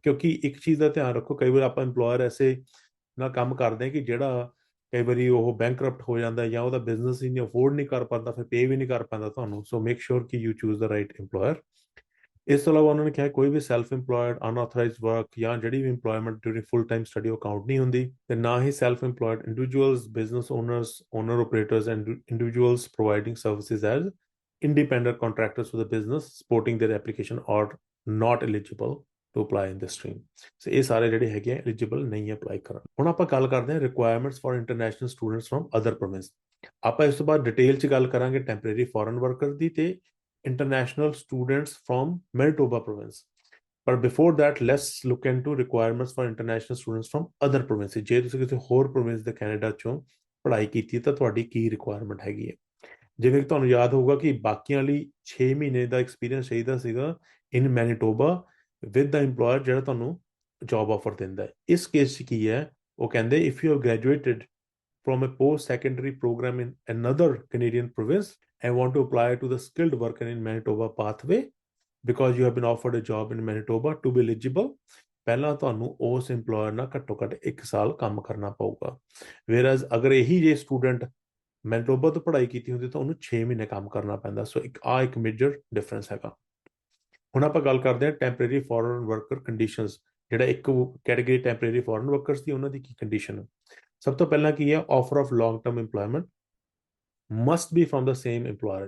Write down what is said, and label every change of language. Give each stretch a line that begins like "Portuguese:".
Punjabi: ਕਿਉਂਕਿ ਇੱਕ ਚੀਜ਼ ਦਾ ਧਿਆਨ ਰੱਖੋ, ਕਈ ਵਾਰ ਆਪਾਂ ਇੰਪਲੋਇਰ ਐਸੇ ਨਾਲ ਕੰਮ ਕਰਦੇ ਹਾਂ ਕਿ ਜਿਹੜਾ ਕਈ ਵਾਰੀ ਉਹ ਬੈਂਕਰਪਟ ਹੋ ਜਾਂਦਾ ਜਾਂ ਉਹਦਾ ਬਿਜ਼ਨਸ ਹੀ ਨਹੀਂ ਅਫੋਰਡ ਨਹੀਂ ਕਰ ਪਾਉਂਦਾ, ਫਿਰ ਪੇ ਵੀ ਨਹੀਂ ਕਰ ਪਾਉਂਦਾ ਤੁਹਾਨੂੰ।
English: So make sure ਕਿ you choose the right employer.
Punjabi: ਇਸ ਤੋਂ ਇਲਾਵਾ ਉਹਨਾਂ ਨੇ ਕਿਹਾ ਕੋਈ ਵੀ
English: self employed, unauthorised work
Punjabi: ਜਾਂ ਜਿਹੜੀ ਵੀ
English: employment during full time study account
Punjabi: ਨਹੀਂ ਹੁੰਦੀ। ਤੇ ਨਾ ਹੀ
English: Self employed individuals, business owners, owner operators and individuals providing services as independent contractors to the business supporting their application are not eligible to apply in this stream।
Punjabi: ਸੋ ਇਹ ਸਾਰੇ ਜਿਹੜੇ ਹੈਗੇ ਆ eligible ਨਹੀਂ ਅਪਲਾਈ ਕਰਨ। ਹੁਣ ਆਪਾਂ ਗੱਲ ਕਰਦੇ ਹਾਂ
English: Requirements for international students from other province.
Punjabi: ਆਪਾਂ ਇਸ ਤੋਂ ਬਾਅਦ ਡਿਟੇਲ 'ਚ ਗੱਲ ਕਰਾਂਗੇ ਟੈਂਪਰੇਰੀ ਫੋਰਨ ਵਰਕਰ ਦੀ ਤੇ
English: International students from Manitoba province. ਪਰ before that let's look into requirements for international students from other province.
Punjabi: ਜੇ ਤੁਸੀਂ ਕਿਸੇ ਹੋਰ ਪ੍ਰੋਵਿੰਸ ਦੇ ਕੈਨੇਡਾ 'ਚੋਂ ਪੜ੍ਹਾਈ ਕੀਤੀ ਤਾਂ ਤੁਹਾਡੀ ਕੀ ਰਿਕੁਆਇਰਮੈਂਟ ਹੈਗੀ ਹੈ। ਜਿਵੇਂ ਕਿ ਤੁਹਾਨੂੰ ਯਾਦ ਹੋਊਗਾ ਕਿ ਬਾਕੀਆਂ ਲਈ 6 ਮਹੀਨੇ ਦਾ ਐਕਸਪੀਰੀਅੰਸ ਚਾਹੀਦਾ ਸੀਗਾ
English: in Manitoba with the employer
Punjabi: ਜਿਹੜਾ ਤੁਹਾਨੂੰ ਜੌਬ ਆਫਰ ਦਿੰਦਾ ਹੈ। ਇਸ ਕੇਸ 'ਚ ਕੀ ਹੈ, ਉਹ ਕਹਿੰਦੇ
English: if you have graduated from a post-secondary program in another Canadian province and want to apply to the skilled worker in Manitoba pathway because you have been offered a job in Manitoba to be eligible,
Punjabi: ਪਹਿਲਾਂ ਤੁਹਾਨੂੰ ਉਸ employer ਨਾਲ ਘੱਟੋ ਘੱਟ 1 ਸਾਲ ਕੰਮ ਕਰਨਾ ਪਊਗਾ। ਵੇਅਰਐਜ਼ ਅਗਰ ਇਹੀ ਜੇ ਸਟੂਡੈਂਟ ਮੈਨੀਟੋਬਾ ਤੋਂ ਪੜ੍ਹਾਈ ਕੀਤੀ ਹੁੰਦੀ ਤਾਂ ਉਹਨੂੰ 6 ਮਹੀਨੇ ਕੰਮ ਕਰਨਾ ਪੈਂਦਾ। ਸੋ ਇੱਕ ਮੇਜਰ ਡਿਫਰੈਂਸ ਹੈਗਾ। ਹੁਣ ਆਪਾਂ ਗੱਲ ਕਰਦੇ ਹਾਂ ਟੈਂਪਰੇਰੀ ਫੋਰਨ ਵਰਕਰ ਕੰਡੀਸ਼ਨਸ। ਜਿਹੜਾ ਇੱਕ ਕੈਟੇਗਰੀ ਟੈਂਪਰੇਰੀ ਫੋਰਨ ਵਰਕਰਸ ਦੀ, ਉਹਨਾਂ ਦੀ ਕੀ ਕੰਡੀਸ਼ਨ ਹੈ। ਸਭ ਤੋਂ ਪਹਿਲਾਂ ਕੀ ਹੈ,
English: Offer of long term employment must be from the same employer.